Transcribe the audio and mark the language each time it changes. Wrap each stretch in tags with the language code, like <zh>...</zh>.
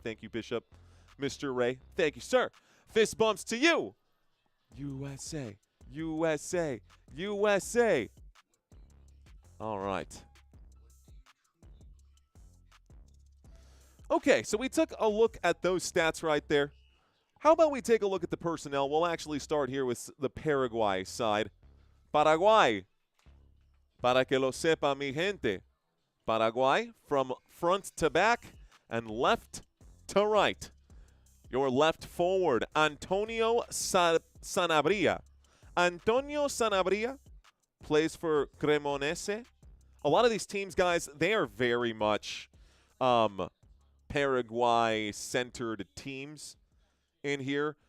<en>Thank you, Bishop. Mr. Ray. Thank you, sir. Fist bumps to you. USA. USA. USA. All right. Okay, so we took a look at those stats right there. How about we take a look at the personnel? We'll actually start here with the Paraguay side. Paraguay.</en> <es>Para que lo sepa mi gente.</es> <en>Paraguay from front to back and left to right. Your left forward, Antonio Sanabria. Antonio Sanabria plays for Cremonese. A lot of these teams, guys, they are very much Paraguay-centered teams in here.</en>